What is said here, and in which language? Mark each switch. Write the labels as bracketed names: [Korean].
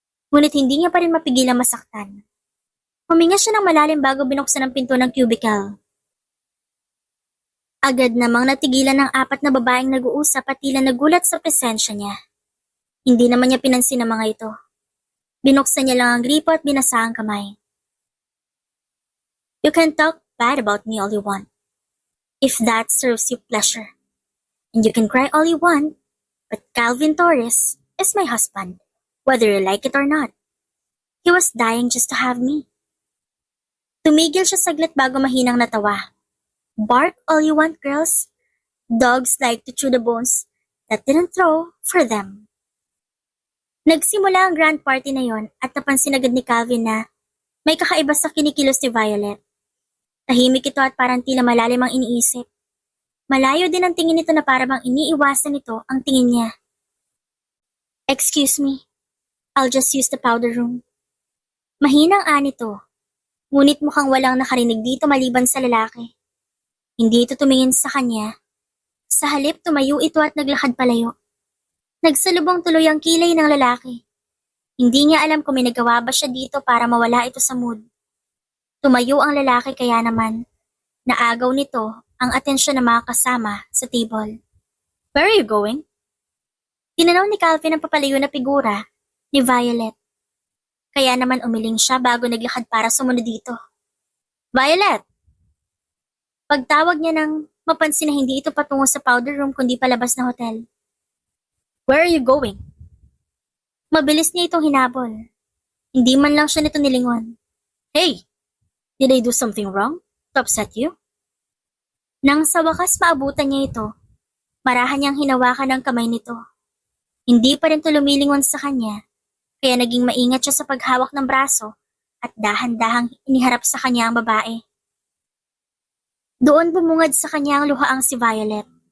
[Filipino] Ngunit hindi niya pa rin mapigilang masaktan. Huminga siya ng malalim bago binuksan ang pinto ng cubicle. Agad namang natigilan ng apat na babaeng nag-uusap at tila nagulat sa presensya niya. Hindi naman niya pinansin ang mga ito. Binuksan niya lang ang gripo at binasa ang kamay. [English] You can talk bad about me all you want, if that serves you pleasure. And you can cry all you want, but Calvin Torres is my husband, whether you like it or not. He was dying just to have me. [Filipino] Tumigil siya saglit bago mahinang natawa. [English] Bark all you want, girls. Dogs like to chew the bones that didn't throw for them. [Filipino] Nagsimula ang grand party na yon at napansin agad ni Calvin na may kakaiba sa kinikilos ni Violet. Tahimik ito at parang tila malalim ang iniisip. Malayo din ang tingin nito na parang iniiwasan nito ang tingin niya. [English] Excuse me, I'll just use the powder room. [Filipino] Mahinang anito, ngunit mukhang walang nakarinig dito maliban sa lalaki. Hindi ito tumingin sa kanya. Sa halip tumayo ito at naglakad palayo. Nagsalubong tuloy ang kilay ng lalaki. Hindi niya alam kung may nagawa ba siya dito para mawala ito sa mood. Tumayo ang lalaki kaya naman naagaw nito ang atensyon ng mga kasama sa table. [English] Where are you going? [Filipino] Tinanaw ni Calvin ang papalayo na figura ni Violet. Kaya naman umiling siya bago naglakad para sumunod dito. Violet! Pagtawag niya nang mapansin na hindi ito patungo sa powder room kundi palabas na hotel. [English] Where are you going? [Filipino] Mabilis niya itong hinabol. Hindi man lang siya nito nilingon. [English] Hey! Did I do something wrong to upset you? [Filipino] Nang sa wakas maabutan niya ito, marahan niyang hinawakan ang kamay nito. Hindi pa rin ito lumilingon sa kanya, kaya naging maingat siya sa paghawak ng braso at dahan-dahang iniharap sa kanya ang babae. Doon bumungad sa kanya ang luhaang si Violet.